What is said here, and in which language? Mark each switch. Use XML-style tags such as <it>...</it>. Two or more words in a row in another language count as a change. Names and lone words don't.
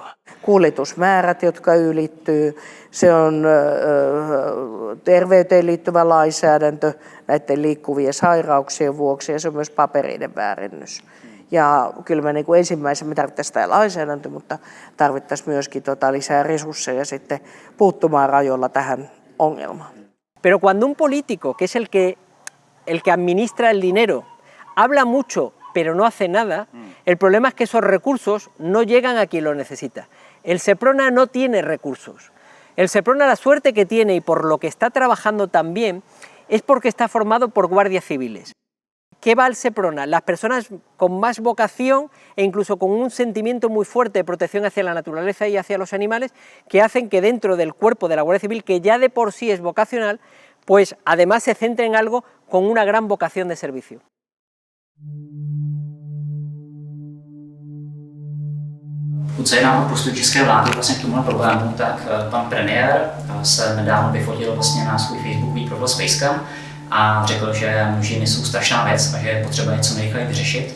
<fi>Kuljetusmäärät, jotka ylittyy, se on terveyteen liittyvä lainsäädäntö näiden liikkuvien sairauksien vuoksi ja se on myös papereiden väärennys. Ja kyllä me niin ensimmäisenä tarvittaisiin tämä lainsäädäntö, mutta tarvittaisiin myöskin lisää resursseja sitten puuttumaan rajoilla tähän ongelmaan.</fi> <es>Pero cuando un político, que es el que administra el dinero, habla mucho pero no hace nada, el problema es que esos recursos no llegan a quien lo necesita. El Seprona no tiene recursos. El Seprona la suerte que tiene y por lo que está trabajando también es porque está formado por guardias civiles. ¿Qué va al Seprona? Las personas con más vocación e incluso con un sentimiento muy fuerte de protección hacia la naturaleza y hacia los animales, que hacen que dentro del cuerpo de la Guardia Civil, que ya de por sí es vocacional, pues además se centre en algo con una gran vocación de servicio.</es> <cs>Co je nám postoj české vlády vlastně k tomuhle problému, tak pan premiér se nedávno vyfotil vlastně na svůj facebookový profil s Facecam a řekl, že množiny jsou strašná věc a že je potřeba něco nejrychleji vyřešit.</cs>